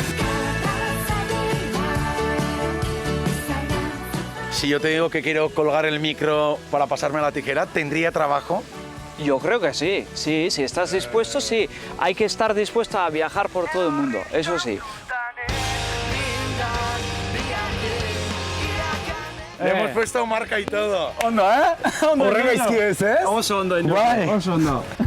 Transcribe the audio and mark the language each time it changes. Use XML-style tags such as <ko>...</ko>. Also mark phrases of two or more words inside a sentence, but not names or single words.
<es>Si yo te digo que quiero colgar el micro para pasarme la tijera, ¿tendría trabajo? Yo creo que sí, si estás dispuesto, sí. Hay que estar dispuesto a viajar por todo el mundo, eso sí. Le hemos puesto marca y todo.</es> <eu>Ondo, ¿eh? Ondo, Horrela izki ez, ez? Oso ondo, Bai. oso ondo.</eu>